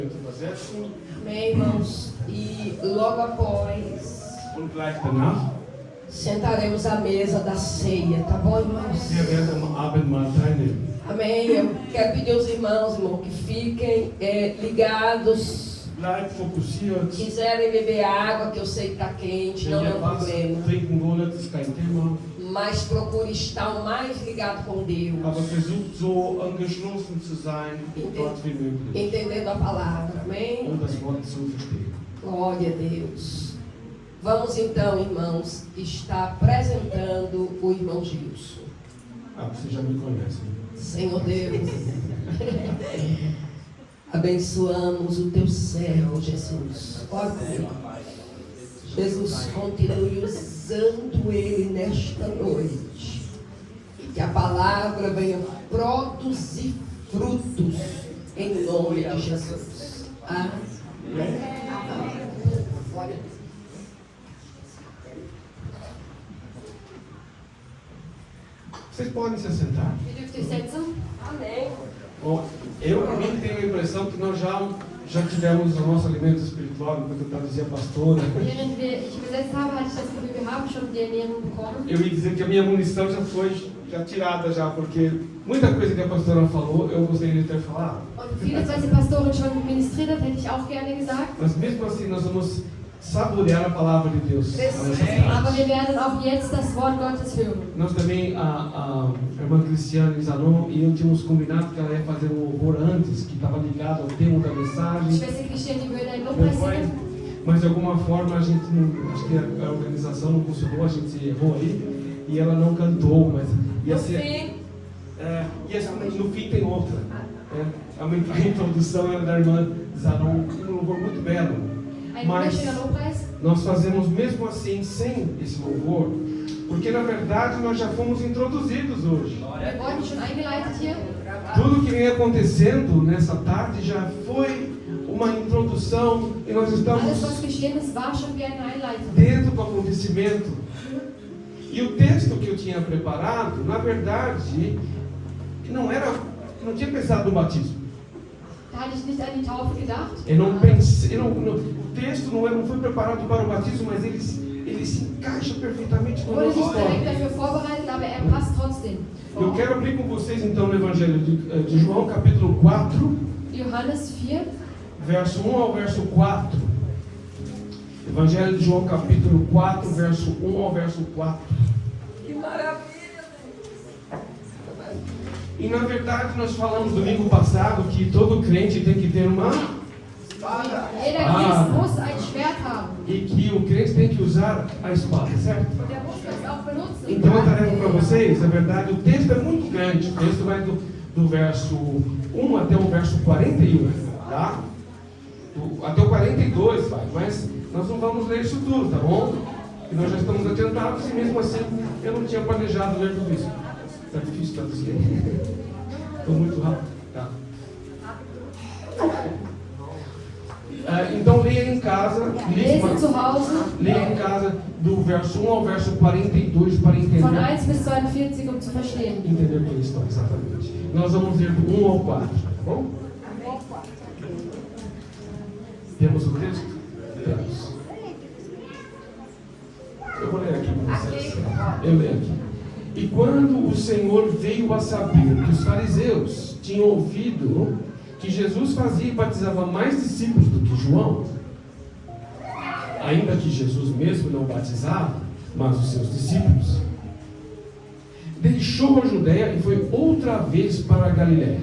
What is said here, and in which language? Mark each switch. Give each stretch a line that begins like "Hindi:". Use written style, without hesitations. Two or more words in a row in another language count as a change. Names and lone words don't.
Portuguese: Amém, irmãos. E logo após
German: Und gleich danach
Portuguese: sentaremos à mesa da ceia, tá bom, irmãos?
German: wir werden am Abendmahl teilnehmen.
Portuguese: Amém. Eu quero pedir aos irmãos, irmão, que fiquem ligados.
German: Bleibt fokussiert.
Portuguese: Quiserem beber água, que eu sei que está quente, não é um problema.
German: Trinken wollen, das ist kein Thema.
Portuguese: Mas procure estar o mais ligado com Deus.
German: Aber versucht so angeschlossen zu sein, dort wie möglich.
Portuguese: Entendendo a palavra, amém?
German: Um das Wort zu verstehen.
Portuguese: Glória a Deus. Vamos então, irmãos, estar apresentando o irmão Gilson. Você já me conhece. Senhor Deus, abençoamos o teu servo, Jesus. Ora comigo. Jesus, continue usando ele nesta noite. E que a palavra venha produzir frutos em nome de Jesus. Amém. Glória a Deus. Vocês podem se assentar.
German: Ihr dürft euch setzen.
Portuguese: Amém. Bom, eu, para mim, tenho a impressão que nós já tivemos o nosso alimento espiritual, enquanto eu traduzia a pastora.
German: Während ich übersetzt habe, hatte ich das Gefühl, wir haben schon die Ernährung bekommen.
Portuguese: Eu ia dizer que a minha munição já foi tirada já, porque muita coisa que a pastora falou, eu gostaria de ter falado.
German: Und vieles, was die Pastorin schon ministriert hat, hätte ich auch gerne gesagt.
Portuguese: Mas mesmo assim, nós vamos saborear a palavra de Deus.
German: Aber wir werden auch jetzt das Wort Gottes hören.
Portuguese: Nós também, a irmã Cristiane Zanon e eu tínhamos combinado que ela ia fazer um louvor antes, que estava ligado ao tema da
German: Die
Portuguese: mensagem.
German: Schwester Christiane, die würde einen Lobpreis singen.
Portuguese: Mas de alguma forma a gente não, acho que a organização não funcionou, a gente errou aí e ela não cantou, mas ia ser. No fim tem outra. A introdução era da irmã Zanon, um louvor muito belo.
German: Ein
Portuguese: Mas
German: wunderschöner Lobpreis.
Portuguese: nós fazemos mesmo assim, sem esse louvor, porque na verdade nós já fomos introduzidos hoje.
German: Wir wurden schon eingeleitet hier.
Portuguese: Tudo que vem acontecendo nessa tarde já foi uma introdução e nós
German: Alles,
Portuguese: estamos
German: was geschehen ist, war schon wie eine Einleitung.
Portuguese: dentro do acontecimento. E o texto que eu tinha preparado, na verdade, não tinha pensado no batismo.
German: Da hatte ich nicht an die Taufe gedacht.
Portuguese: Eu não pensei, o texto não foi preparado para o batismo, mas ele se encaixa perfeitamente com a
German: Wurde
Portuguese: nossa
German: nicht direkt
Portuguese: história.
German: dafür vorbereitet, aber passt trotzdem.
Portuguese: Eu quero abrir com vocês então no Evangelho de João, capítulo 4,
German: Johannes 4,
Portuguese: verso 1 ao verso 4. Evangelho de João, capítulo 4, verso 1 ao verso 4. Que maravilha! E na verdade nós falamos domingo passado que todo crente tem que ter uma espada. Jeder Christ muss ein Schwert haben. E que o crente tem que usar a espada, certo? Und der muss das auch benutzen. Então a tarefa para vocês, na verdade, o texto é muito grande. O texto vai do verso 1 até o verso 41, tá? Até o 42 vai, mas nós não vamos ler isso tudo, tá bom? E nós já estamos atentados e mesmo assim eu não tinha planejado ler tudo isso. Está difícil traduzir. Estou muito rápido. Tá. Então leia em casa.
German: Lesen zu Hause
Portuguese: Leia em casa do verso 1 ao verso 42 para entender.
German: von 1 bis 42, um zu verstehen.
Portuguese: Entender quem está exatamente. Nós vamos ler do 1 ao 4, tá bom? Temos o texto? Temos. Eu vou ler aqui com vocês. Eu leio aqui. E quando o Senhor veio a saber que os fariseus tinham ouvido que Jesus fazia e batizava mais discípulos do que João, ainda que Jesus mesmo não batizava, mas os seus discípulos, deixou a Judéia e foi outra vez para a Galiléia.